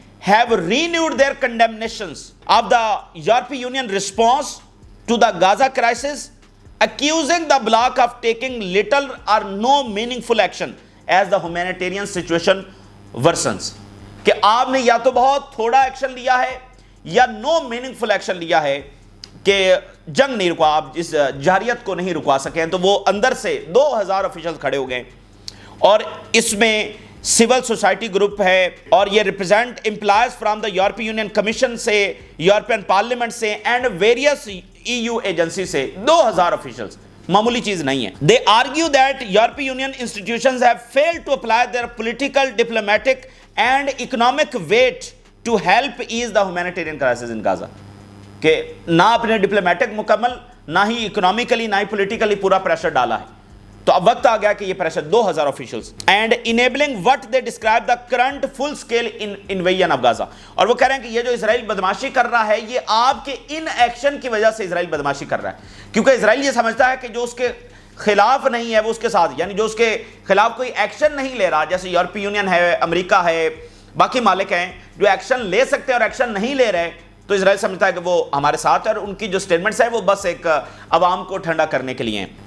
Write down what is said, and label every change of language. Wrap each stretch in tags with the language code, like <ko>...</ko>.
<en>have renewed their condemnations of the European Union response to the Gaza crisis, accusing the bloc of taking little or no meaningful action as the humanitarian situation worsens.</en> <ur>کہ آپ نے یا تو بہت تھوڑا action لیا ہے یا نو میننگفل ایکشن لیا ہے کہ جنگ نہیں رکوا، آپ اس جارحیت کو نہیں رکوا سکیں. تو وہ اندر سے 2000 آفیشلز کھڑے ہو گئے اور اس میں سول سوسائٹی گروپ ہے اور یہ</ur> <en>represent employees from the European Union Commission</en> <ur>سے، یورپین پارلیمنٹ سے</ur> <en>and various EU agency</en> <ur>سے 2000 آفیشلز. معمولی چیز نہیں ہے.</ur> <en>They argue that European Union institutions have failed to apply their political, diplomatic and economic weight to help ease the humanitarian crisis in Gaza.</en> <ur>کہ نہ اپنے diplomatic مکمل، نہ ہی اکنامیکلی، نہ ہی پولیٹیکلی پورا پریشر ڈالا ہے. تو اب وقت آ گیا کہ یہ pressure</ur> <en>2000 officials and enabling what they describe the current full scale invasion of Gaza.</en> <ur>اور وہ کہہ رہے ہیں کہ یہ جو اسرائیل بدماشی کر رہا ہے یہ آپ کے ان ایکشن کی وجہ سے اسرائیل بدماشی کر رہا ہے. کیونکہ اسرائیل یہ سمجھتا ہے کہ جو اس کے خلاف نہیں ہے وہ اس کے ساتھ، یعنی جو اس کے خلاف کوئی ایکشن نہیں لے رہا، جیسے یورپی یونین ہے، امریکہ ہے، باقی مالک ہیں جو ایکشن لے سکتے ہیں اور ایکشن نہیں لے رہے، تو اسرائیل سمجھتا ہے کہ وہ ہمارے ساتھ ہے اور ان کی جو سٹیٹمنٹس ہیں وہ بس ایک عوام کو ٹھنڈا کرنے کے لیے ہیں.</ur>